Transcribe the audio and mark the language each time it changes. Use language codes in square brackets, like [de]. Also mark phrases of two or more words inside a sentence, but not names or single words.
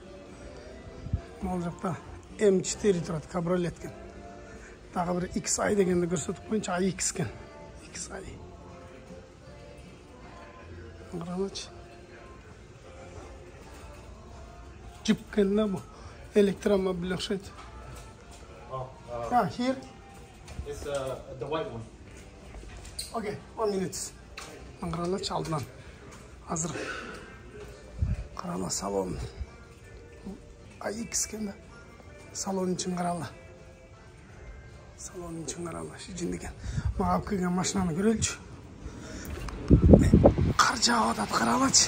[ky] Мол жакта M4 турат, кабриолет экен. Дагы бир XI дегенди көрсөтүп коюнчу, AX экен. XI. Каралычы. Джип экен да бу. Электромобиль окшойт. [en] Here? It's the white one. Okay, 1 minute. [ky] Каралычы алдынан. Азыр карала салон. AX экен да. Салон үчүн каралы. Салон үчүн каралы. Жин экен. Мага алып келген машинаны көрөлчү. Кар жаап атат, каралычы.